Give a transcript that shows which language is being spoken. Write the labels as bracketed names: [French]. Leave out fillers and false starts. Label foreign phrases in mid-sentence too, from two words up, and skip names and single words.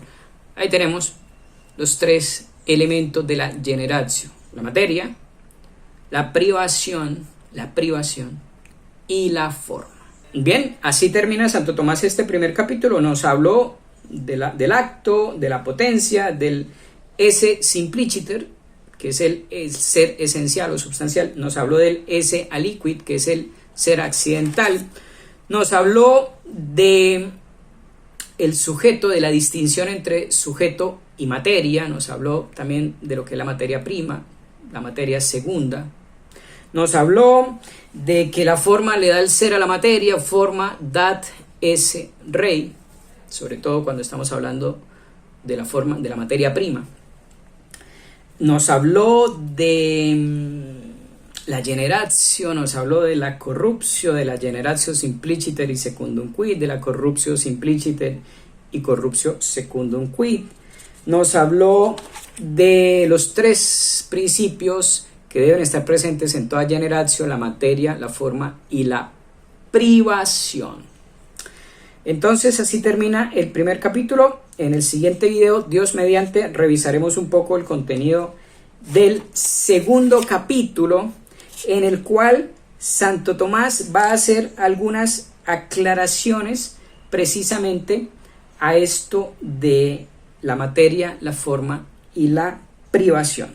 [Spanish] Ahí tenemos los tres elementos de la generatio: la materia, la privación y la forma. Bien, así termina Santo Tomás este primer capítulo. Nos habló del acto, de la potencia, del [Latin] esse simpliciter, [Spanish] que es el ser esencial o substancial. Nos habló del [Latin] esse aliquid, [Spanish] que es el ser accidental. Nos habló de el sujeto, de la distinción entre sujeto y materia. Nos habló también de lo que es la materia prima, la materia segunda. Nos habló de que la forma le da el ser a la materia, [Latin] forma dat esse rei, [Spanish] sobre todo cuando estamos hablando de la forma de la materia prima. Nos habló de la generatio, nos habló de la corruptio, de la [Latin] generatio simpliciter [Spanish] y [Latin] secundum quid, [Spanish] de la [Latin] corruptio simpliciter [Spanish] y [Latin] corruptio secundum quid. [Spanish] Nos habló de los tres principios que deben estar presentes en toda generatio: la materia, la forma y la privación. Entonces así termina el primer capítulo. En el siguiente video, Dios mediante, revisaremos un poco el contenido del segundo capítulo, en el cual Santo Tomás va a hacer algunas aclaraciones precisamente a esto de la materia, la forma y la privación.